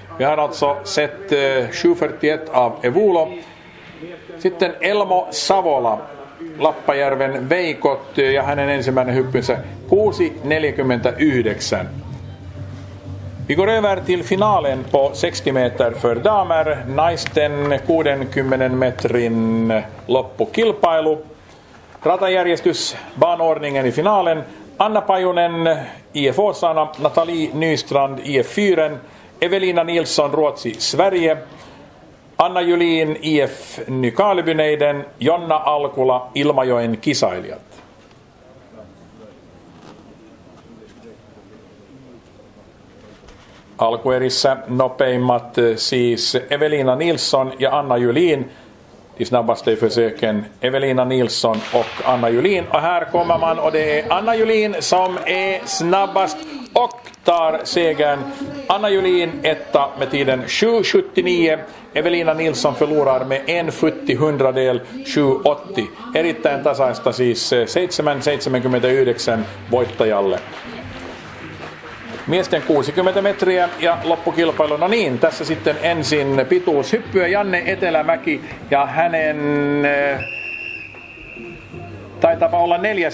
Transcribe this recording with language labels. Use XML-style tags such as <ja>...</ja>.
<sv>Vi har alltså sett 7.41 av Evulo.</sv> <fi>Sitten Elmo Savola, Lappajärven Veikot ja hänen ensimmäinen hyppynsä 6.49.</fi> <sv>Vi går över till finalen på 60 meter för damer.</sv> <fi>Naisten 60 metrin loppukilpailu. Ratajärjestys,</fi> <sv>banordningen i finalen.</sv> <fi>Anna Pajunen, IF Åsarna, Nathalie Nystrand, IF Fyren, Evelina Nilsson, Ruotsi, Sverige, Anna Julin, IF Nykarlebyneiden, Jonna Alkula, Ilmajoen kisailijat. Alkuerissä nopeimmat siis Evelina Nilsson ja Anna Julin.</fi> <sv>De snabbaste i försöken Evelina Nilsson och Anna Julin. Och här kommer man och det är Anna Julin som är snabbast och tar segern. Anna Julin etta med tiden 7.79. Evelina Nilsson förlorar med 1/70 7.80.</sv> <fi>Erittäin tasaista siis 7.79 voittajalle. Miesten 60 metriä ja loppukilpailu. No niin, tässä sitten ensin pituushyppyä Janne Etelämäki ja hänen taitapa olla 4.</fi>